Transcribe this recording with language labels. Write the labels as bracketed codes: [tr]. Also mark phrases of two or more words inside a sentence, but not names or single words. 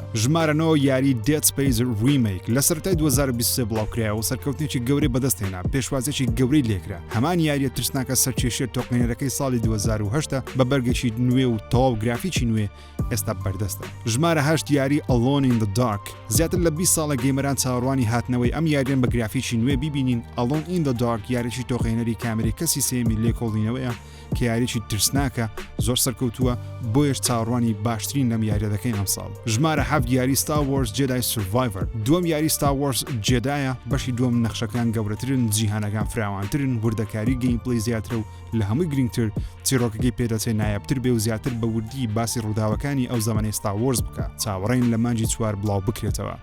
[ckb] ژمارە 9 یاری Dead Space Remake لە سەرەتای 2023 بڵاوکرایەوە و سەرکەوتنێکی گەورەی بەدەست هێنا پێشوازێکی گەورەی لێکرا. هەمان یاریە ترسناکە سەرکێشیە تۆقنێرەکەی ساڵی 2008 بە بەرگێکی نوێ و تەواو گرافیکی نوێ ئێستا بەردەستە. ژمارە 8 یاری Alone in the Dark زیاتر لە 20 ساڵە گەیمەران چاوەڕوانی هاتنەوەی ئەم یاریان بە گرافیکی نوێ ببینین. Alone in the Dark یاریی تۆقینەری کامێرەی کەسی سێمی لێکۆڵینەوەیە کە یاریی ترسناکە زۆر سەرکەوتووە بۆیش چاوەڕوانی باشترین لەم یاریە دەکەین ئەمساڵ. ژمارە 7 یاری Star Wars Jedi Survivor دووەم یاری Star Wars جێدایە بەشی دووەم نەخشەکان گەورەترن جیهانەکان فراوانترن وردەکاری گەیمپڵی زیاترە و لە هەمووی گرنگتر چیرۆکەکەی پێدەچێت نایابتر بێ و زیاتر بە وردی باسی ڕووداوەکانی ئەو زەمانەی Star Wars بکە چاوەڕێین لە مانجی 4 بڵاو بکرێتەوە.